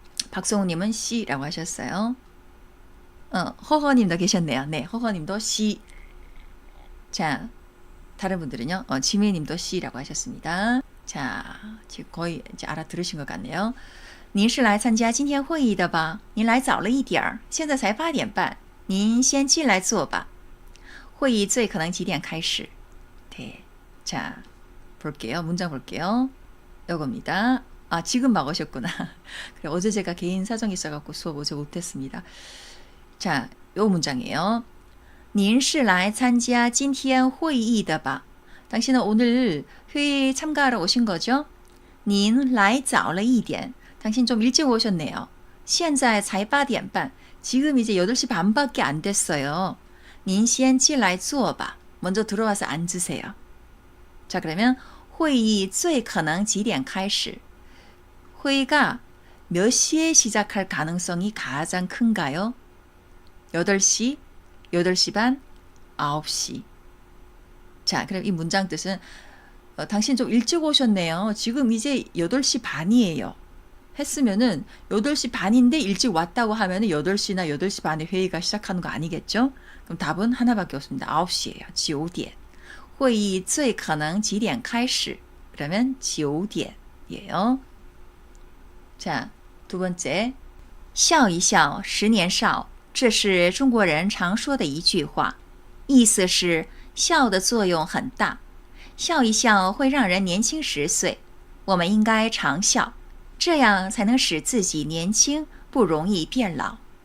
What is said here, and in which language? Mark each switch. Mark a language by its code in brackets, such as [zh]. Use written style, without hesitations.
[ko] 박성우님은 C라고 하셨어요. 허허님도 계셨네요. 네, 허허님도 C. 자, 다른 분들은요. 지메님도 C라고 하셨습니다. 자, 지금 거의 이제 알아들으신 것 같네요. [zh] 您是来参加今天会议的吧？您来早了一点儿，现在才8点半，您先进来坐吧。会议最可能几点开始？ [ko] 네. 자, 볼게요. 문장 볼게요. 이겁니다. 아, 지금 막 오셨구나. 그래, 어제 제가 개인 사정이 있어갖고 수업 어제 못했습니다. 자, 요 문장이에요. [zh] 您是来参加今天会议的吧? [ko] 당신은 오늘 회의에 참가하러 오신 거죠? [zh] 您来早了一点. [ko] 당신 좀 일찍 오셨네요. [zh] 现在才8点半. [ko] 지금 이제 8시 반밖에 안 됐어요. [zh] 您先进来坐吧. [ko] 먼저 들어와서 앉으세요. 자, 그러면 [zh] 会议最可能几点开始? [ko] 회의가 몇 시에 시작할 가능성이 가장 큰가요? 8시, 8시 반, 9시. 자, 그럼 이 문장 뜻은 당신 좀 일찍 오셨네요. 지금 이제 8시 반이에요. 했으면은 8시 반인데 일찍 왔다고 하면은 8시나 8시 반에 회의가 시작하는 거 아니겠죠? 그럼 답은 하나밖에 없습니다. 9시예요. [zh] 9点. 会议最可能几点开始? [ko] 그러면 [zh] 9点. [ko] 예요. 자, 두 번째. [zh] 笑一笑，十年少，这是中国人常说的一句话，意思是笑的作用很大，笑一笑会让人年轻10岁，我们应该常笑，这样才能使自己年轻，不容易变老。